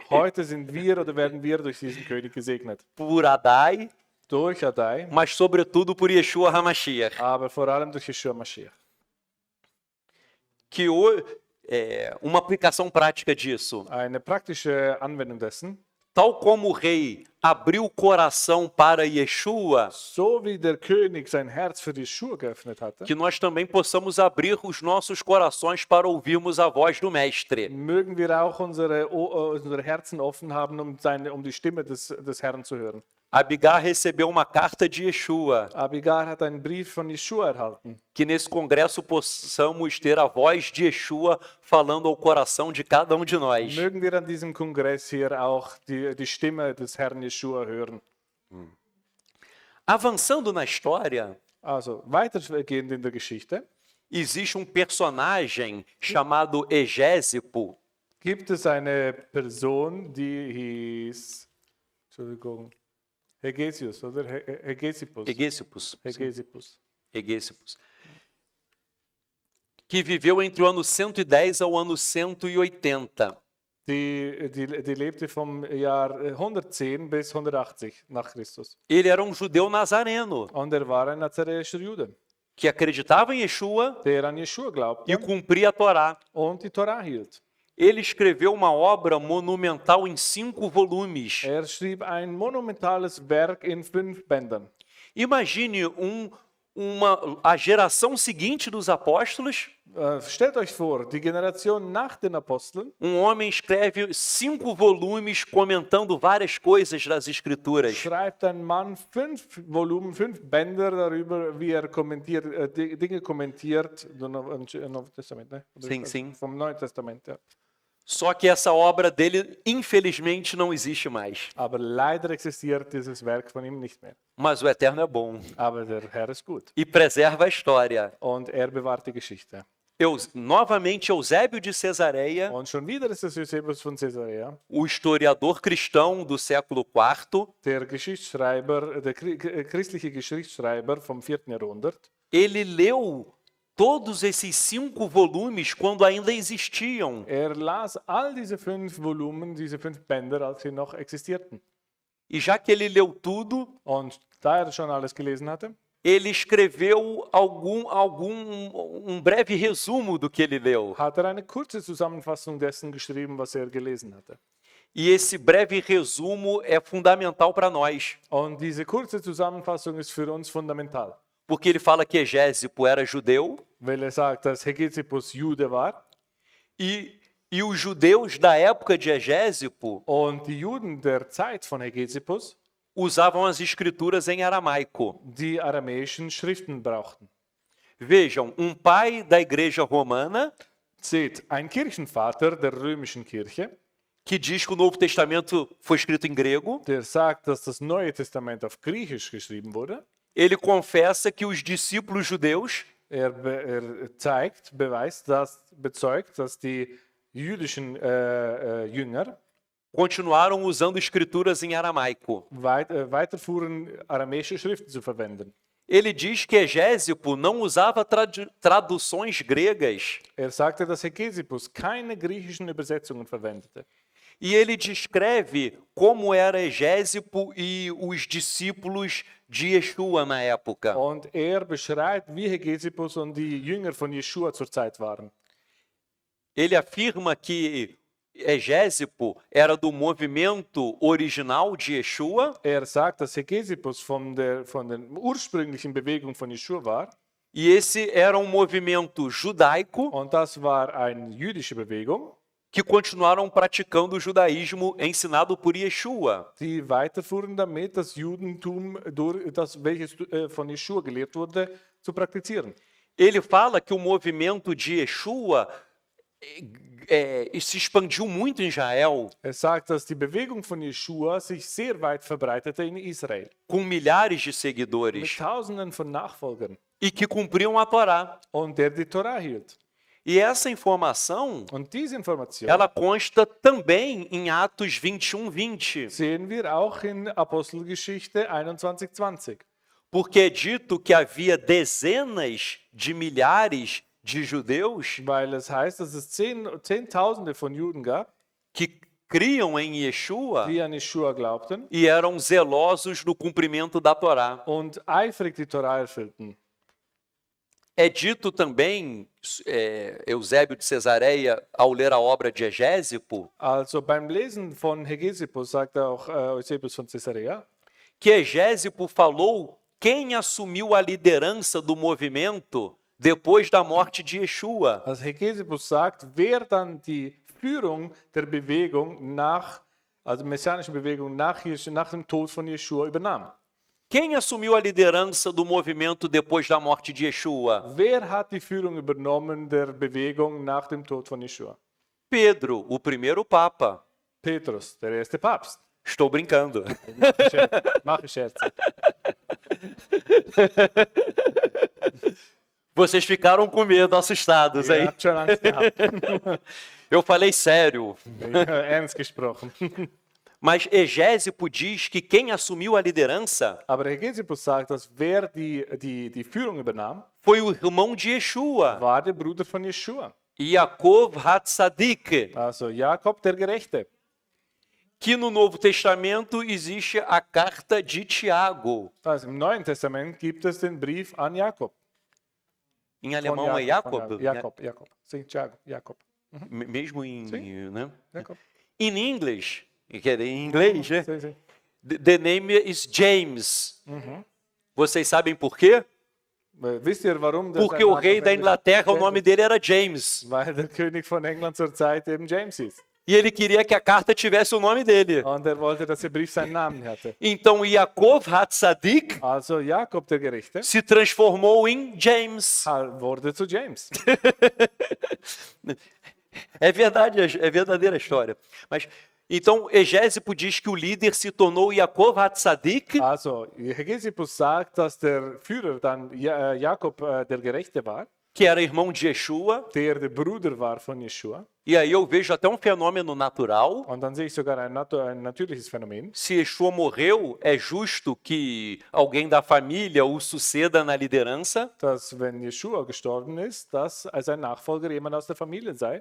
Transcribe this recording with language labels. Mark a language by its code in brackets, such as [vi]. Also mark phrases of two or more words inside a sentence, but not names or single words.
[de] Heute sind wir oder werden wir durch diesen König gesegnet. [pt] Por Adai, [de] Durch Adai, [pt] mas sobretudo por Yeshua HaMashiach. [de] aber vor allem durch Yeshua Mashiach. [pt] Uma aplicação prática disso. [de] Eine praktische Anwendung dessen. [pt] tal como o rei abriu o coração para Yeshua, [de] So wie der König sein Herz für Jeschua geöffnet hatte, [pt] que nós também possamos abrir os nossos corações para ouvirmos a voz do Mestre. [de] mögen wir auch unsere Herzen offen haben, um die Stimme des Herrn zu hören. [pt] Abigar recebeu uma carta de Yeshua, [de] Abigar hat einen Brief von Jeschua erhalten. [pt] que nesse congresso possamos ter a voz de Yeshua falando ao coração de cada um de nós. [de] Mögen wir an diesem Kongress hier auch die Stimme des Herrn Jeschua hören. [pt] Avançando na história, [de] Also, weitergehend in der Geschichte, [pt] existe um personagem chamado Egésipo, [de] gibt es eine Person, die hieß, Entschuldigung, Hegesius oder Hegesippus. [pt] Hegesippus, que viveu entre o ano 110 ao ano 180. [de] Die lebte vom Jahr 110 bis 180 nach Christus. [pt] Ele era um judeu nazareno, [de] Und war ein nazarenischer Jude, [pt] que acreditava em Yeshua [de] der an Jeschua glaubte [pt] e cumpria a Torá. [de] und die Torah hielt. [pt] Ele escreveu uma obra monumental em 5 volumes. [de] Schrieb ein monumentales Werk in 5 Bändern. [pt] Imagine a geração seguinte dos apóstolos. [de] Stellt euch vor, die Generation nach den Aposteln, [pt] Homem escreve 5 volumes comentando várias coisas das Escrituras. [de] schreibt ein Mann 5 Volumen, 5 Bänder darüber, wie kommentiert, Dinge kommentiert, [pt] do Novo Testament, ne? Sim, sim. [de] Vom Neuen Testament, ja. [pt] Só que essa obra dele, infelizmente, não existe mais. [de] Aber leider existiert dieses Werk von ihm nicht mehr. [pt] Mas o Eterno é bom [de] Aber der Herr ist gut [pt] e preserva a história. [de] und bewahrt die Geschichte. [pt] Novamente, Eusébio de Cesareia, [de] Und schon wieder ist es Eusebius von Caesarea, [pt] o historiador cristão do século IV, [de] der Geschichtsschreiber, der christliche Geschichtsschreiber vom 4. Jahrhundert. [pt] ele leu todos esses 5 volumes quando ainda existiam. [de] Las all diese 5 Volumen, diese 5 Bänder, als sie noch existierten. [pt] E já que ele leu tudo, [de] Und da schon alles gelesen hatte, [pt] ele escreveu um breve resumo do que ele leu. [de] hat eine kurze Zusammenfassung dessen geschrieben, was gelesen hatte. [pt] E esse breve resumo é fundamental para nós, [de] Und diese kurze Zusammenfassung ist für uns fundamental, [pt] porque ele fala que Egésipo era judeu [de] weil sagt, dass Hegesippus Jude war [pt] e os judeus da época de Egésipo [de] und die Juden der Zeit von Hegesippus [pt] usavam as escrituras em aramaico. [de] die aramäischen Schriften brauchten. [pt] Vejam, pai da igreja romana [de] Seht, ein Kirchenvater der römischen Kirche, [pt] que diz que o Novo Testamento foi escrito em grego, [de] der sagt, dass das Neue Testament auf Griechisch geschrieben wurde. [pt] ele confessa que os discípulos judeus [de] Bezeugt, dass die jüdischen Jünger [pt] continuaram usando escrituras em aramaico. [de] weiterfuhren, aramäische Schriften zu verwenden. [pt] Ele diz que Egésipo não usava traduções gregas. [de] Sagte, dass Hegesippus keine griechischen Übersetzungen verwendete. [pt] E ele descreve como era Egésipo e os discípulos de Yeshua na época. [de] Und beschreibt, wie Hegesippus und die Jünger von Jeschua zur Zeit waren. [pt] Ele afirma que Egésipo era do movimento original de Yeshua. [de] Sagt, dass Hegesippus von der ursprünglichen Bewegung von Jeschua war. [pt] E esse era movimento judaico. [de] Und das war eine jüdische Bewegung, [pt] que continuaram praticando o judaísmo ensinado por Yeshua. [de] Die weiterfuhren damit, das Judentum, welches von Jeschua gelehrt wurde, zu praktizieren. [pt] Ele fala que o movimento de Yeshua se expandiu muito em Israel. [de] Sagt, dass die Bewegung von Jeschua sich sehr weit verbreitete in Israel. [pt] Com milhares de seguidores. [de] Mit Tausenden von Nachfolgern. [pt] E que cumpriam a Torá. [de] Und der die Torah hielt. [pt] E essa informação, [de] Information, [pt] ela consta também em Atos 21:20. [de] Sehen wir auch in Apostelgeschichte 21:20. [pt] Porque é dito que havia dezenas de milhares de judeus, [de] weil es heißt, dass es Zehntausende von Juden gab, [pt] que criam em Yeshua, [de] die an Jeschua glaubten, [pt] e eram zelosos no cumprimento da Torá. [de] Und eifrig die Torah erfüllten. [pt] É dito também, Eusébio de Cesareia, ao ler a obra de Egésipo, [de] Also beim Lesen von Hegesippus sagt auch Eusebius von Caesarea, [pt] que Egésipo falou quem assumiu a liderança do movimento depois da morte de Yeshua. [de] also Hegesippus sagt, wer dann die Führung der Bewegung also messianischen Bewegung nach dem Tod von Jeschua übernahm. [pt] Quem assumiu a liderança do movimento depois da morte de Yeshua? [de] Wer hat die Führung übernommen der Bewegung nach dem Tod von Jeschua? [pt] Pedro, o primeiro papa. [de] Petrus, der erste Papst. [pt] Estou brincando. [de] Mache Scherze. [pt] Vocês ficaram com medo, assustados, [de] Ihr [pt] hein? [de] habt schon Angst gehabt. [pt] Eu falei sério. [de] Ernst gesprochen. [pt] Mas Egésipo diz que quem assumiu a liderança [de] Aber Hegesippus sagt, dass wer die Führung übernahm, [pt] foi o irmão de Yeshua, [de] war der Bruder von Jeschua. [pt] Yaakov Hatzadik, [de] Also Jakob der Gerechte. [pt] que no Novo Testamento existe a carta de Tiago. [de] Also im Neuen Testament gibt es den Brief an Jakob. [pt] Em [de] Von [pt] alemão é Jacob, [de] Jakob. Sim, Tiago, Jakob. [pt] mesmo em, Sim. né? [de] Jakob. [en] In English, [pt] que é em inglês, né? Sim, sim. [en] The name is James. [pt] Vocês sabem por quê? [de] Wisst ihr, warum das [pt] Porque o rei da Inglaterra, o nome dele era James. [de] Weil der König von England zur Zeit eben James hieß. [pt] E ele queria que a carta tivesse o nome dele. [de] Und er wollte, dass der Brief seinen Namen hatte. [pt] Então Yaakov Hatzadik [de] Also Jakob der Gerechte [pt] se transformou em James. [de] wurde zu James. [pt] É verdade, é verdadeira a história. Mas então Egésipo diz que o líder se tornou Yaakov Hatzadik, [de] Also Hegesippus sagt, dass der Führer dann Jakob der Gerechte war, [pt] que era irmão de Yeshua. [de] der Bruder war von Jeschua. [pt] E aí eu vejo até um fenômeno natural. [de] Und dann sehe ich sogar ein natürliches Phänomen. [pt] Se Yeshua morreu, é justo que alguém da família o suceda na liderança. [de] Dass, wenn Jeschua gestorben ist, dass als ein Nachfolger jemand aus der Familie sei.